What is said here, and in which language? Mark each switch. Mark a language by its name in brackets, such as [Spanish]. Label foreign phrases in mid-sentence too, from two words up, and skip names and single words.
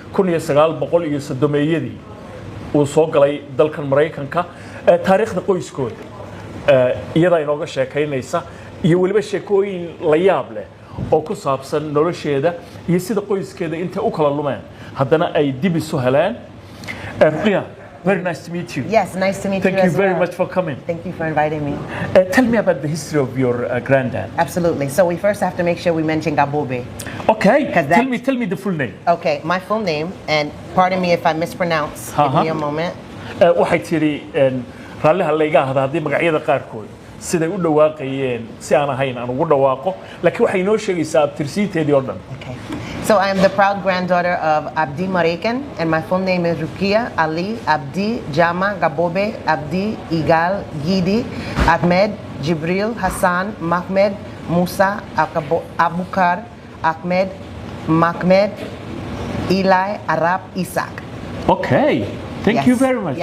[Somali] 1930 uu soo galay dalkan Mareykanka taariikhda qoyskooda iyada inooga sheekaynaysa iyo waliba sheekooyin la yaab leh oo ku saabsan nolosheeda iyo sida qoyskeeda inta u kala lumeen haddana ay dib isu heleen Ruqiya, [English] very nice to meet you. Yes, nice to meet you. Thank you very much for coming. Thank you for inviting me. Tell me about the history of your granddad. Absolutely. So we first have to make sure we mention Gabadh. Okay. Tell me the full name. Okay, my full name, and pardon me if I mispronounce. Give me a moment. [Somali] waxay tiri raaliha layga ahada hadii magacyada qaarkood siday u dhawaaqayeen si aan ahayn aan ugu dhawaaqo laakiin waxay noo sheegaysaa abtirsiinteedii oo dhan. [English] Okay. So I am the proud granddaughter of Abdi Amerikan, and my full name is Ruqiya Ali Abdi Jama Gabobe Abdi Igal Gidi Ahmed Jibril Hassan Mahmed Musa Abukar Ahmed Mahmed Eli Arab Isxaaq. Okay. Thank you very much.